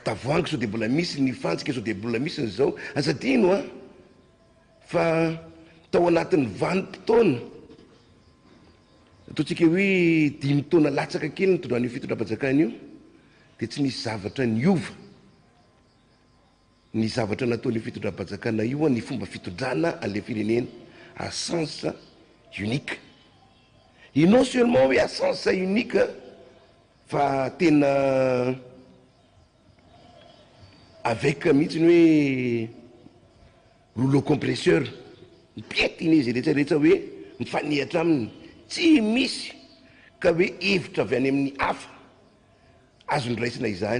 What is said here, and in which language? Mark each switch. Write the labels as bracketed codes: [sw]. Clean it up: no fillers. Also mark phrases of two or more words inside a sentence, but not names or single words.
[mg] tavoangy sao dia mbola misy ny fantsika sao dia mbola misy ny zao azadino fa tao anatin'ny vanim-potoana ataontsika hoe 5 taona latsaka kely ny tondran'io fitondram-panjakana io dia tsy nisy zavatra niova ny zavatra nataony fitondram-panjakana io ny fomba fitondrana ale firenena [fr] à sens unique. Et non seulement [mg] hoe [fr] à sens unique [mg] fa tena avec mihitsy hoe [fr] rouleau compresseur [mg] mipetiny izy rehetrarehetra hoe mifanihatra aminy tsy misy ka hoe hevitra avy any amin'ny hafa azo niraisina izany.